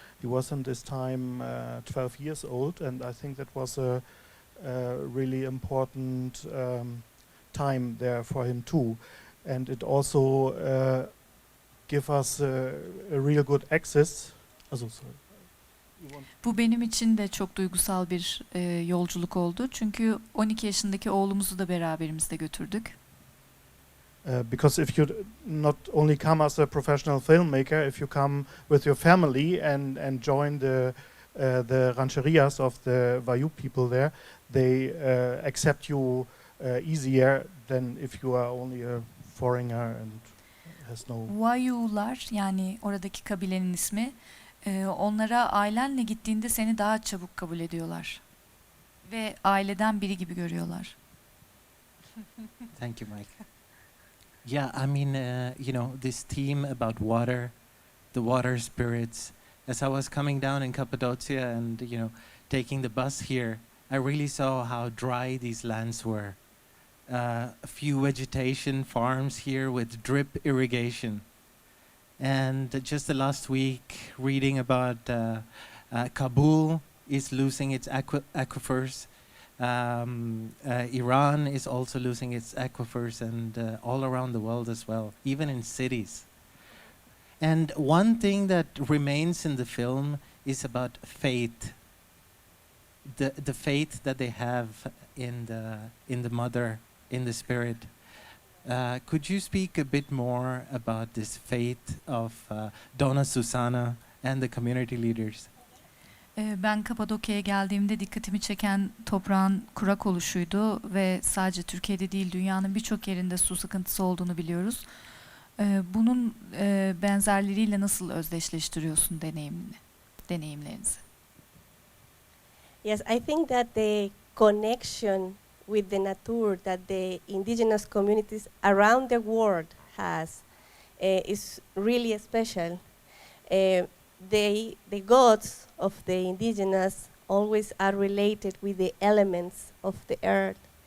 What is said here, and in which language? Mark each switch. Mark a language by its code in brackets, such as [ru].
[en] He was in this time 12 years old, and I think that was a really important time there for him too. And it also give us a real good access. [tr] Bu benim için de çok duygusal bir yolculuk oldu. Çünkü 12 yaşındaki oğlumuzu da beraberimizde götürdük. [en] Because if you not only come as a professional filmmaker, if you come with your family and join the rancherias of the Wayuu people there, they accept you easier than if you are only a foreigner and has no. [tr] Wayuular, yani oradaki kabilenin ismi, onlara ailenle gittiğinde seni daha çabuk kabul ediyorlar ve aileden biri gibi görüyorlar. [en] Thank you, Mike. Yeah, I mean, you know, this theme about water, the water spirits. As I was coming down in Cappadocia and, you know, taking the bus here, I really saw how dry these lands were. A few vegetation farms here with drip irrigation. And just the last week, reading about Kabul is losing its aquifers. Iran is also losing its aquifers, and all around the world as well, even in cities. And one thing that remains in the film is about faith. The faith that they have in the mother, in the spirit. Could you speak a bit more about this faith of Donna Susana and the community leaders? [tr] Ben Kapadokya'ya geldiğimde dikkatimi çeken toprağın kurak oluşuydu ve sadece Türkiye'de değil dünyanın birçok yerinde su sıkıntısı olduğunu biliyoruz. Bunun benzerleriyle nasıl özdeşleştiriyorsun deneyimlerinizi? [en] Yes, I think that the connection with the nature that the indigenous communities around the world has is really special. the gods of the indigenous always are related with the elements of the earth.